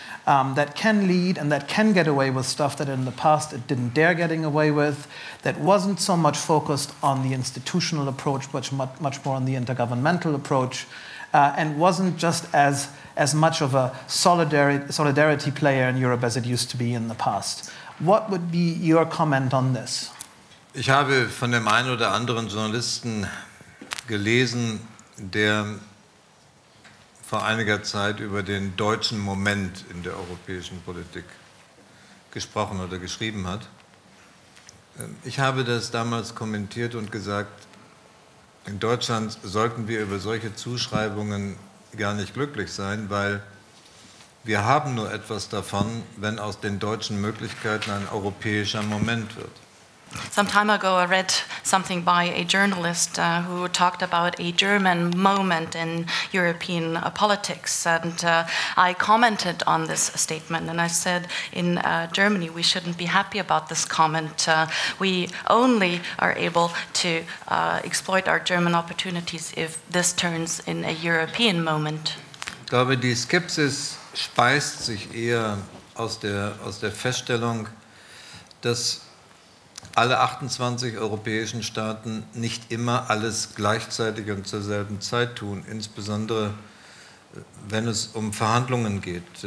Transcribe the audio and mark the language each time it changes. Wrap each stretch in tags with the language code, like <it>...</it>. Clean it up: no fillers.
<en>That can lead and that can get away with stuff that in the past it didn't dare getting away with, that wasn't so much focused on the institutional approach, but much more on the intergovernmental approach, and wasn't just as much of a solidarity player in Europe as it used to be in the past. What would be your comment on this?</en> <de>Ich habe von dem einen oder anderen Journalisten gelesen, der vor einiger Zeit über den deutschen Moment in der europäischen Politik gesprochen oder geschrieben hat. Ich habe das damals kommentiert und gesagt, in Deutschland sollten wir über solche Zuschreibungen gar nicht glücklich sein, weil wir haben nur etwas davon, wenn aus den deutschen Möglichkeiten ein europäischer Moment wird.</de> <en>Some time ago, I read something by a journalist who talked about a German moment in European politics, and I commented on this statement, and I said, in Germany, we shouldn't be happy about this comment. We only are able to exploit our German opportunities if this turns in a European moment.</en> <de>Ich glaube, die Skepsis speist sich eher aus der Feststellung, dass alle 28 europäischen Staaten nicht immer alles gleichzeitig und zur selben Zeit tun, insbesondere wenn es um Verhandlungen geht.</de>